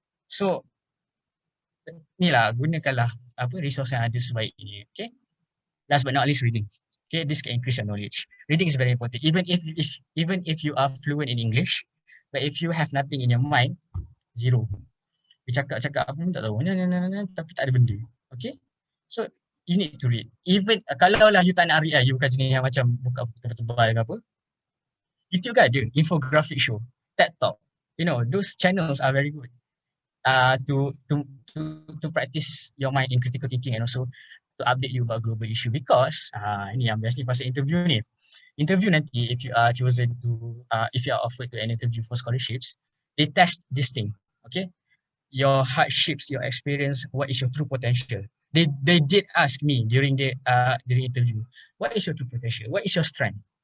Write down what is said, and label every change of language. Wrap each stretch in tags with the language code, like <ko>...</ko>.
<ms>So, ni lah, gunakanlah resource yang ada sebaik ini. Okay.</ms> <en>Last but not least, reading. Okay, this can increase your knowledge. Reading is very important. Even if you are fluent in English, but if you have nothing in your mind, zero.</en> <ms>You cakap apa pun tak tahu, tapi tak ada benda. Okay.</ms> <en>So, you need to read.</en> <ms>Even kalau lah you tak nak read, you bukan jenis yang macam buka buku tebal-tebal ke apa. YouTube kan ada infographic show, TED Talk.</ms> <en>You know, those channels are very good to practice your mind in critical thinking and also to update you about global issue. Because</en> <ms>ini yang biasanya pasal interview ni.</ms> <en>Interview nanti, if you are chosen to, if you are offered to an interview for scholarships, they test this thing. Okay, your hardships, your experience, what is your true potential. They did ask me during the interview, what is your true potential? What is your strength?</en>